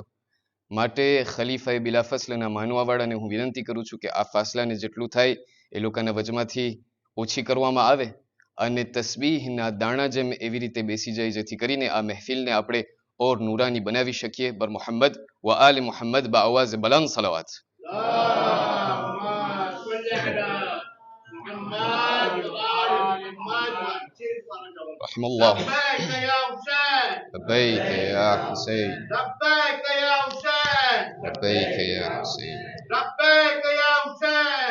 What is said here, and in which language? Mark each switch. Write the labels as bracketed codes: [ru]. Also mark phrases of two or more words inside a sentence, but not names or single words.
[gu] માટે ખલીફાએ બિલા ફસલના માનવાવાળાને હું વિનંતી કરું છું કે આ ફાસલાને જેટલું થાય એ લોકોના વચમાંથી ઓછી કરવામાં આવે અને તસ્બીહના દાણા જેમ એવી રીતે બેસી જાય જેથી કરીને આ મહેફિલને આપણે ઓર નૂરાની બનાવી શકીએ. [ur] بر محمد و آل محمد با آواز بلند صلوات. [ar] رحم الله. لبيك يا حسين. لبيك يا حسين. لبيك يا حسين. لبيك يا حسين.